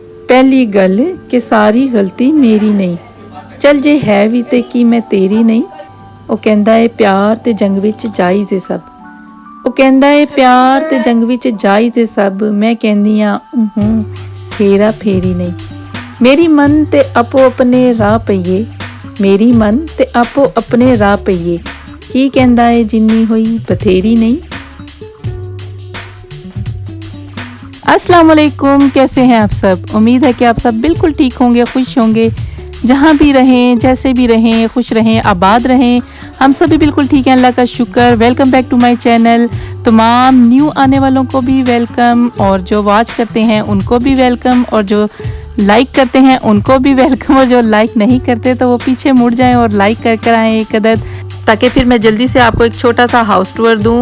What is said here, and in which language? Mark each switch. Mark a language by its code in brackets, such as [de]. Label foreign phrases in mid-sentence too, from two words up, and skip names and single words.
[pa] ਪਹਿਲੀ ਗੱਲ ਕਿ ਸਾਰੀ ਗਲਤੀ ਮੇਰੀ ਨਹੀਂ, ਚੱਲ ਜੇ ਹੈ ਭੀ ਤੇ ਕੀ ਮੈਂ ਤੇਰੀ ਨਹੀਂ। ਉਹ ਕਹਿੰਦਾ ਏ ਪਿਆਰ ਤੇ ਜੰਗ ਵਿੱਚ ਜਾਈ ਤੇ ਸਭ, ਉਹ ਕਹਿੰਦਾ ਏ ਪਿਆਰ ਤੇ ਜੰਗ ਵਿੱਚ ਜਾਈ ਤੇ ਸਭ, ਮੈਂ ਕਹਿਨੀ ਹੇਰਾ ਫੇਰੀ ਨਹੀਂ। ਮੇਰੀ ਮੰਨ ਤੇ ਆਪੋ ਆਪਣੇ ਰਾਹ ਪਈਏ, ਮੇਰੀ ਮੰਨ ਤੇ ਆਪੋ ਆਪਣੇ ਰਾਹ ਪਈਏ, ਕੀ ਕਹਿੰਦਾ ਹੈ ਜਿੰਨੀ ਹੋਈ ਬਥੇਰੀ ਨਹੀਂ। [ar] السلام عليكم, [hi] कैसे हैं आप सब? उम्मीद है कि आप सब बिल्कुल ठीक होंगे, खुश होंगे, जहाँ भी रहें, जैसे भी रहें, खुश रहें, आबाद रहें। हम सभी बिल्कुल ठीक हैं, अल्लाह का शुक्र। [en] welcome back to my channel. [hi] तमाम न्यू आने वालों को भी वेलकम, और जो वॉच करते हैं उनको भी वेलकम, और जो लाइक करते हैं उनको भी वेलकम, और जो लाइक नहीं करते तो वो पीछे मुड़ जाएं और लाइक कर आएँ एक अदद, ताकि फिर मैं जल्दी से आपको एक छोटा सा हाउस टूर दूं।